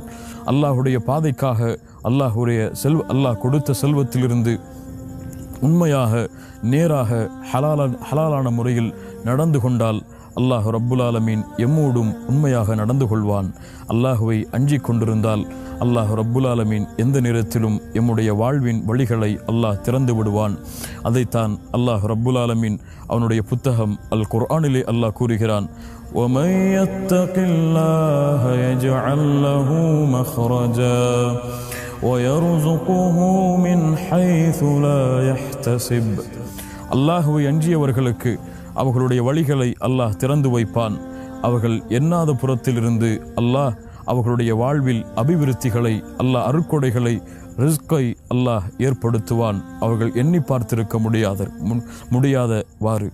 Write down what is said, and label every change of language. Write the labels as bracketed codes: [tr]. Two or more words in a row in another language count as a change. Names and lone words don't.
[ta] அல்லாஹுடைய பாதைக்காக அல்லாஹ் கொடுத்த செல்வத்திலிருந்து உண்மையாக நேராக ஹலாலான முறையில் நடந்து கொண்டால் [ar] الله رب العالمين [ta] எம்மோடும் உண்மையாக நடந்து கொள்வான். அல்லாஹுவை அஞ்சிக் கொண்டிருந்தால் [ar] الله رب العالمين [ta] எந்த நேரத்திலும் எம்முடைய வாழ்வின் வழிகளை அல்லாஹ் திறந்து விடுவான். அதைத்தான் [ar] الله رب العالمين [ta] அவனுடைய புத்தகம் அல் குர்ஆனிலே அல்லாஹ் கூறுகிறான், [ar] وَمَن يَتَّقِ اللَّهَ يَجْعَل لَّهُ مَخْرَجًا وَيَرْزُقْهُ مِنْ حَيْثُ لَا يَحْتَسِبُ. [ta] அல்லாஹுவை அஞ்சியவர்களுக்கு அவர்களுடைய வழிகளை அல்லாஹ் திறந்து வைப்பான். அவர்கள் எண்ணாத புறத்திலிருந்து அல்லாஹ் அவர்களுடைய வாழ்வில் அபிவிருத்திகளை, அல்லாஹ் அருட்கொடைகளை, ரிஸ்கை அல்லாஹ் ஏற்படுத்துவான். அவர்கள் எண்ணி பார்த்திருக்க முடியாதவாறு.